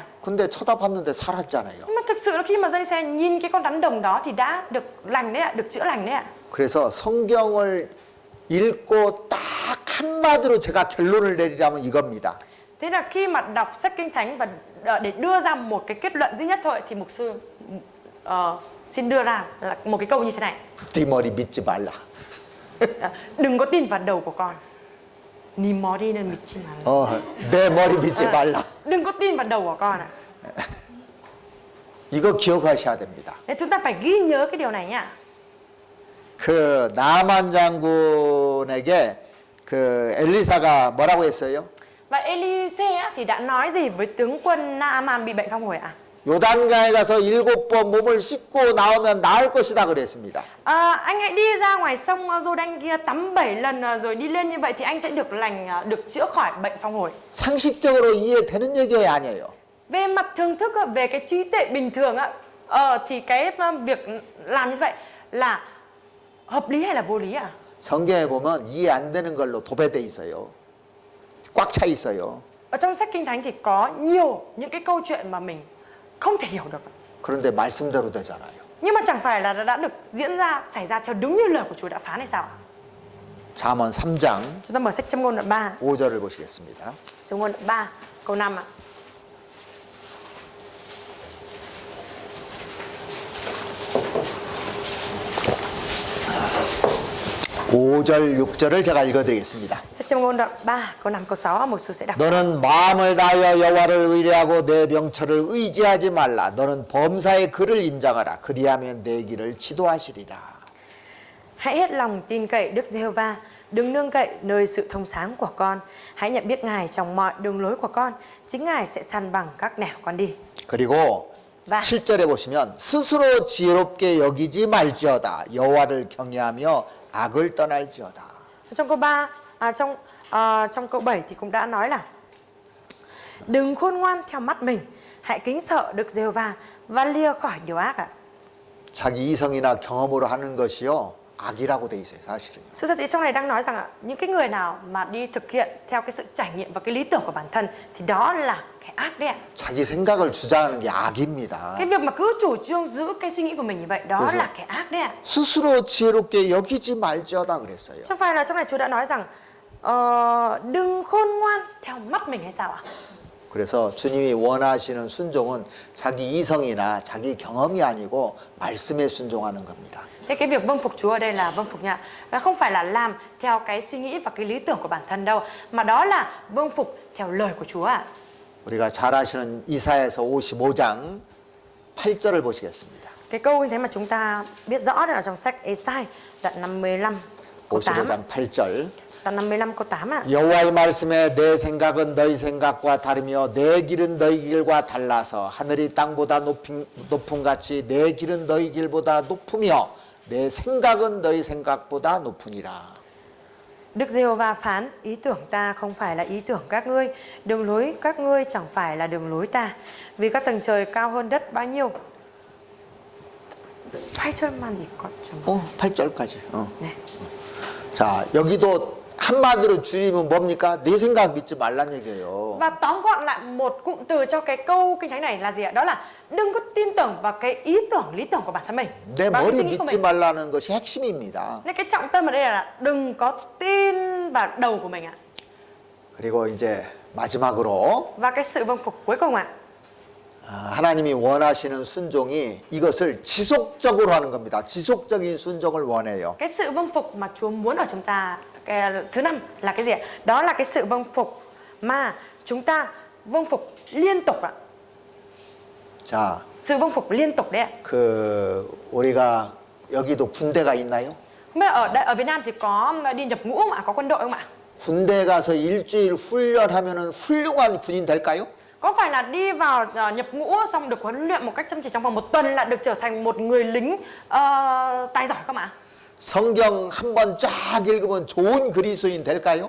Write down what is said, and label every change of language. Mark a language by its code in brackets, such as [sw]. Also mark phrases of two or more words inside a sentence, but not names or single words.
[ko] 근데 쳐다봤는데 살았잖아요. [vi] Nhưng mà thực sự là khi mà dân Israel nhìn cái con rắn đồng đó thì đã được lành đấy ạ, được chữa lành đấy ạ. [ko] 그래서 성경을 읽고 딱 한마디로 제가 결론을 내리라면 이겁니다. [vi] Thế là khi mà đọc sách Kinh Thánh và để đưa ra một cái kết luận duy nhất thôi thì mục sư xin đưa ra là một cái câu như thế này. [ko] 네 머리 믿지 말라. [vi] Đừng có tin vào đầu của con. [ko] Ni 머리는 믿지 말라. 내 머리 믿지 말라. [vi] Đừng có tin vào đầu của con ạ. [ko] 이거 기억하셔야 됩니다. [vi] Thế chúng ta phải ghi nhớ cái điều này nhá. [ko] 그 나만 장군에게 그 엘리사가 뭐라고 했어요? [vi] Và Elise thì đã nói gì với tướng quân Naaman bị bệnh phong hồn ạ? [ko] 요단강에 가서 7번 몸을 씻고 나오면 나을 것이다 그랬습니다. [vi] Anh hãy đi ra ngoài sông Giô-đanh kia tắm 7 lần rồi đi lên như vậy thì anh sẽ được lành, được chữa khỏi bệnh phong hồn. [ko] 상식적으로 이해되는 얘기 아니에요. [vi] Về mặt thường thức, về cái trí tuệ bình thường thì cái việc làm như vậy là hợp lý hay là vô lý ạ? [ko] 성경에 보면 이해 안 되는 걸로 도배돼 있어요. 꽉 차 있어요. [vi] Ở trong sách Kinh Thánh thì có nhiều những cái câu chuyện mà mình không thể hiểu được. [ko] 그런데 말씀대로 되잖아요. [vi] Nhưng mà chẳng phải là đã được xảy ra theo đúng như lời của Chúa đã phán hay sao ạ? [ko] 잠언 3장 [vi] Chúng ta mở sách Châm ngôn đoạn 3, [ko] 5절을 보시겠습니다. [vi] Châm ngôn đoạn 3 câu 5 ạ. [ko] 5절, 6절을 제가 읽어드리겠습니다. [vi] Sách Châm ngôn đoạn 3 câu 5 câu 6 một số sẽ đọc. [ko] 너는 마음을 다하여 여호와를 의뢰하고 내 명철을 의지하지 말라. 너는 범사의 그를 인정하라. 그리하면 내 길을 지도하시리라. [vi] Hãy hết lòng tin cậy Đức Giê-hô-va, đừng nương cậy nơi sự thông sáng của con. Hãy nhận biết Ngài trong mọi đường lối của con, chính Ngài sẽ săn bằng các nẻo con đi. [ko] 그리고 와. 7절에 보시면 스스로 지혜롭게 여기지 말지어다. 여호와를 경외하며 악을 떠날지어다. [vi] Trong câu 3 trong câu 7 thì cũng đã nói là đừng khôn ngoan theo mắt mình, hãy kính sợ Đức Giê-hô-va và lìa khỏi điều ác ạ. [ko] 자기 이성이나 경험으로 하는 것이요 악이라고 돼 있어요, 사실은. [vi] Sự thật thì trong này đang nói rằng ạ, những cái người nào mà đi thực hiện theo cái sự trải nghiệm và cái lý tưởng của bản thân thì đó là cái ác đấy ạ. [ko] 자기 생각을 주장하는 게 악입니다. [vi] Cái việc mà cứ chủ trương giữ cái suy nghĩ của mình như vậy đó là cái ác đấy ạ. [ko] 스스로 지혜롭게 여기지 말지어다 그랬어요. [vi] Chẳng phải là trong này Chúa đã nói rằng đừng khôn ngoan theo mắt mình hay sao ạ? [ko] 그래서 주님이 원하시는 순종은 자기 이성이나 자기 경험이 아니고 말씀에 순종하는 겁니다. [vi] Thế cái việc vâng phục Chúa ở đây là vâng phục nha, và không phải là làm theo cái suy nghĩ và cái lý tưởng của bản thân đâu, mà đó là vâng phục theo lời của Chúa ạ. [ko] 우리가 잘 아시는 이사야서 55장 8절을 보시겠습니다. [vi] Cái câu như thế mà chúng ta biết rõ là trong sách Ê-sai đoạn 55 câu 8 ạ. [ko] 55장 8절. [vi] Đoạn 55 câu 8 ạ. [ko] 여호와의 말씀에 내 생각은 너희 생각과 다르며 내 길은 너희 길과 달라서 하늘이 땅보다 높음 같이 내 길은 너희 길보다 높으며 내 생각은 너희 생각보다 높으니라. [vi] Đức Giê-hô-va phán, ý tưởng ta không phải là ý tưởng các ngươi, đường lối các ngươi chẳng phải là đường lối ta, vì các tầng trời cao hơn đất bao nhiêu. [ko] 8절만 읽었죠. 8절까지. 네. 자, 여기도 한마디로 줄이면 뭡니까? 내 생각 믿지 말란 얘기예요. [vi] Và tóm gọn lại một cụm từ cho cái câu kinh thánh này là gì ạ? Đó là đừng có tin tưởng vào cái ý tưởng, lý tưởng của bản thân mình. [ko] 내 [vi] Vào cái [ko] 머리 [vi] suy nghĩ của [ko] 믿지 [vi] mình. [ko] 말라는 것이 핵심입니다. [vi] Nên cái trọng tâm ở đây là đừng có tin vào đầu của mình ạ. [ko] 그리고 이제 마지막으로 [vi] Và cái sự vâng phục cuối cùng ạ. [ko] 하나님이 원하시는 순종이 이것을 지속적으로 하는 겁니다. 지속적인 순종을 원해요. [vi] Cái sự vâng phục mà Chúa muốn ở chúng ta, cái thứ năm là cái gì ạ? Đó là cái sự vâng phục mà chúng ta vâng phục liên tục ạ. [ko] 자, [vi] Sự vâng phục liên tục đấy ạ. [ko] 우리가 여기도 군대가 있나요? [vi] Không biết ở Việt Nam thì có đi nhập ngũ không ạ? Có quân đội không ạ? [ko] 군대 가서 일주일 훈련하면은 훌륭한 군인 될까요? [vi] Có phải là đi vào nhập ngũ xong được huấn luyện một cách chăm chỉ trong vòng một tuần là được trở thành một người lính tài giỏi không ạ? [ko] 성경 한 번 쫙 읽으면 좋은 그리스도인 될까요?